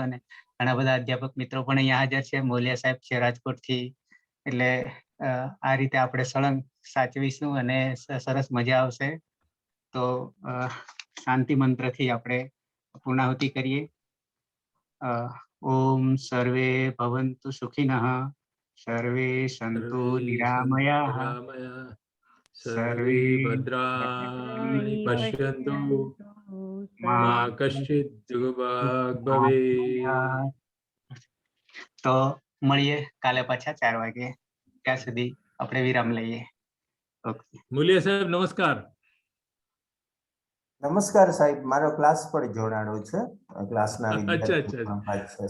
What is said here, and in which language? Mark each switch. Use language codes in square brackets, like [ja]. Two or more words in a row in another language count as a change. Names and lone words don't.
[gu] અને ઘણા બધા અધ્યાપક મિત્રો પણ અહીંયા હાજર છે, મોલિયા સાહેબ છે રાજકોટથી, એટલે આ રીતે આપણે સળંગ સાચવીશું અને સરસ મજા આવશે. તો શાંતિ મંત્રથી આપણે પૂર્ણાહુતિ કરીએ. [sa] ओम सर्वे भवन्तु सुखिनः, सर्वे सन्तु निरामयाः, सर्वे भद्राणि पश्यन्तु मा कश्चित् दुर्भाग् भवेत्. [gu] તો મળીએ કાલે પાછા 4 વાગે. ત્યાં સુધી આપણે વિરામ લઈએ. ઓકે. મૂલ્ય સાહેબ નમસ્કાર. નમસ્કાર સાહેબ, મારો ક્લાસ પર જોડાણો છે. ક્લાસના અચ્છા.